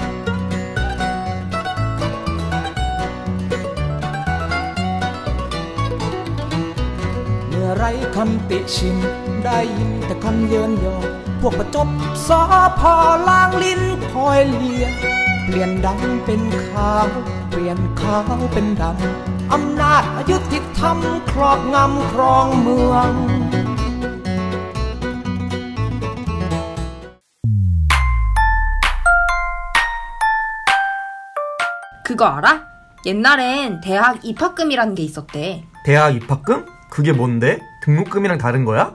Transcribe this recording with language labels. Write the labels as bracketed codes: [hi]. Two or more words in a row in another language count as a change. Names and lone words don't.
[th] เมื่อไรคำติชินได้ยินแต่คำเยินยอพวกประจบสอพอล้างลิ้นคอยเลียเปลี่ยนดำเป็นขาวเปลี่ยนขาวเป็นดำอำนาจอยุติธรรมครอบงำครองเมือง [ko] 그거 알아? 옛날엔 대학 입학금이라는 게 있었대. 대학 입학금? 그게 뭔데? 등록금이랑 다른 거야?